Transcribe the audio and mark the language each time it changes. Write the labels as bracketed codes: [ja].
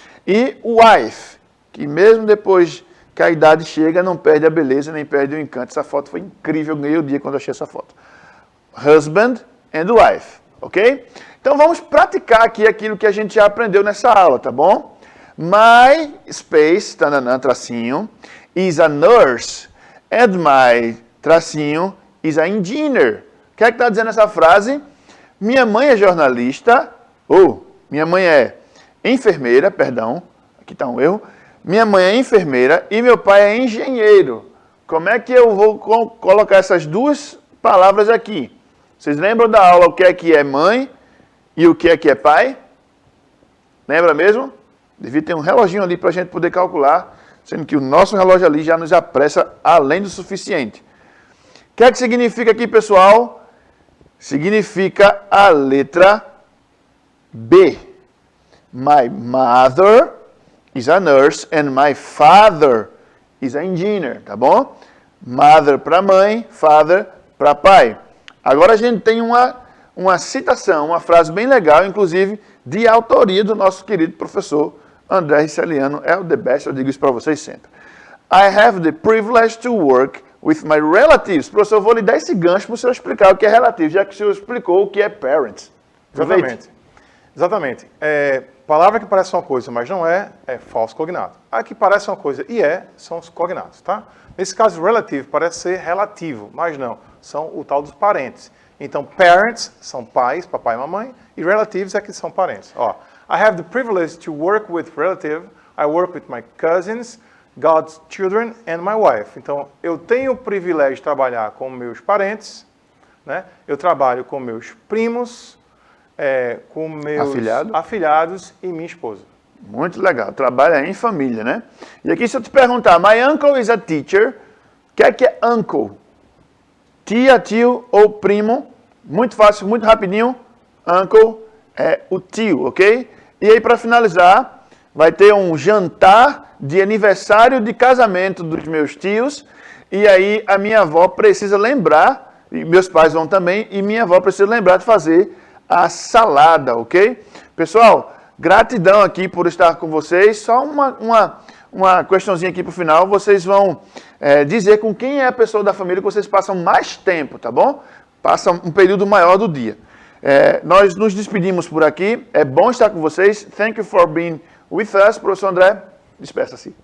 [pt] E wife, que mesmo depois que a idade chega, não perde a beleza, nem perde o encanto. Essa foto foi incrível, eu ganhei o dia quando achei essa foto. [en] Husband and wife, ok? [pt] Então vamos praticar aqui aquilo que a gente já aprendeu nessa aula, tá bom? [en] My space, tananã, tracinho, is a nurse, and my, tracinho, is a engineer. [pt] O que é que está dizendo essa frase? Minha mãe é jornalista, ou minha mãe é enfermeira, perdão, aqui está um erro. Minha mãe é enfermeira e meu pai é engenheiro. Como é que eu vou colocar essas duas palavras aqui? Vocês lembram da aula o que é mãe e o que é pai? Lembra mesmo? Devia ter um reloginho ali para a gente poder calcular, sendo que o nosso relógio ali já nos apressa além do suficiente. O que é que significa aqui, pessoal? Significa a letra B. [en] My mother is a nurse and my father is a engineer, tá bom? [pt] Mother para mãe, father para pai. Agora a gente tem uma citação, uma frase bem legal, inclusive de autoria do nosso querido professor André Riceliano. É o the best, eu digo isso para vocês sempre. [en] I have the privilege to work with my relatives. [pt] Professor, eu vou lhe dar esse gancho para o senhor explicar o que é relativo, já que o senhor explicou o que é parents. Exatamente. Exatamente. Palavra que parece uma coisa, mas não é falso cognado. A que parece uma coisa e são os cognados, tá? Nesse caso, relative parece ser relativo, mas não. São o tal dos parentes. Então, parents são pais, papai e mamãe, e relatives é que são parentes. [en] Ó, I have the privilege to work with relative. I work with my cousins, God's children and my wife. [pt] Então, eu tenho o privilégio de trabalhar com meus parentes, né? Eu trabalho com meus primos, com meus afilhados e minha esposa. Muito legal. Trabalha em família, né? E aqui, se eu te perguntar, [en] my uncle is a teacher, [pt] o que é uncle? Tia, tio ou primo? Muito fácil, muito rapidinho. Uncle é o tio, ok? E aí, para finalizar, vai ter um jantar de aniversário de casamento dos meus tios. E aí, a minha avó precisa lembrar, e meus pais vão também, e minha avó precisa lembrar de fazer a salada, ok? Pessoal, gratidão aqui por estar com vocês. Só uma questãozinha aqui para o final. Vocês vão dizer com quem é a pessoa da família que vocês passam mais tempo, tá bom? Passam um período maior do dia. Nós nos despedimos por aqui. É bom estar com vocês. [en] Thank you for being with us. [pt] Professor André, despeça-se.